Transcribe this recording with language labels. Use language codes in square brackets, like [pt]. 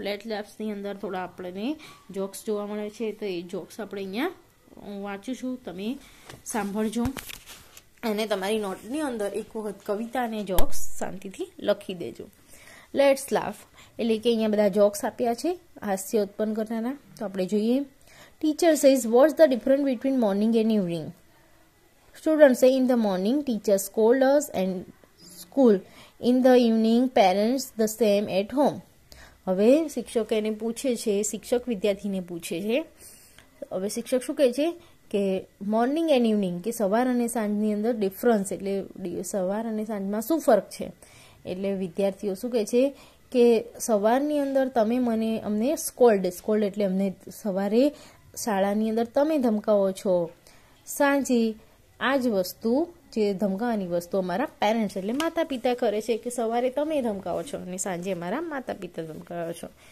[gu] Let's લાફ્સની અંદર થોડા આપણને જોક્સ જોવા મળે છે, તો એ જોક્સ આપણે અહીંયા વાંચું છું, તમે સાંભળજો અને તમારી નોટની અંદર એક વખત કવિતા અને જોક્સ શાંતિથી લખી દેજો. લેટ્સ લાફ એટલે કે અહીંયા બધા જોક્સ આપ્યા છે હાસ્ય ઉત્પન્ન કરનારા. તો આપણે જોઈએ. [en] Teacher says what's the difference between morning and evening? Students say in the morning teachers scold us and school. In the evening parents the same at home. [gu] હવે શિક્ષક એને પૂછે છે, શિક્ષક વિદ્યાર્થીને પૂછે છે. હવે શિક્ષક શું કહે છે કે [en] morning and evening, [gu] કે સવાર અને સાંજની અંદર ડિફરન્સ એટલે સવાર અને સાંજમાં શું ફરક છે. એટલે વિદ્યાર્થીઓ શું કહે છે કે સવારની અંદર તમે અમને સ્કોલ્ડ એટલે અમને સવારે શાળાની અંદર તમે ધમકાવો છો, સાંજે આ જ વસ્તુ જે ધમકાવાની વસ્તુ અમારા પેરેન્ટ્સ એટલે માતા પિતા કરે છે, કે સવારે તમે ધમકાવો છો અને સાંજે અમારા માતા પિતા ધમકાવો છો.